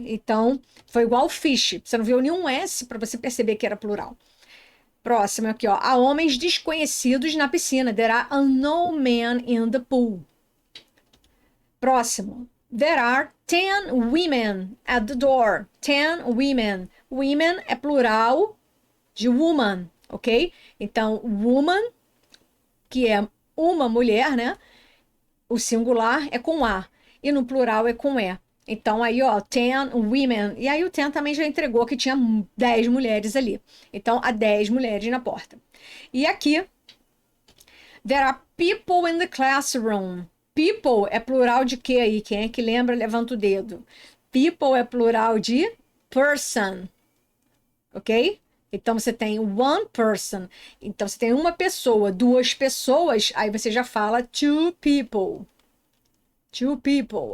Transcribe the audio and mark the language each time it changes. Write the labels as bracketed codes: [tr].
[pt] Então, foi igual fish. Você não viu nenhum S para você perceber que era plural. Próximo aqui, ó. Há homens desconhecidos na piscina. [en] There are unknown men in the pool. [pt] Próximo. [en] There are 10 women at the door. 10 women. [pt] Women é plural de woman, ok? Então, woman, que é uma mulher, né? O singular é com A. E no plural é com E. Então, aí, ó, [en] 10 women. [pt] E aí o 10 também já entregou que tinha 10 mulheres ali. Então, há 10 mulheres na porta. E aqui, [en] there are people in the classroom. [pt] People é plural de quê aí? Quem é que lembra, levanta o dedo. People é plural de person. Ok? Então, você tem one person. Então, você tem uma pessoa, duas pessoas. Aí você já fala [en] two people. Two people.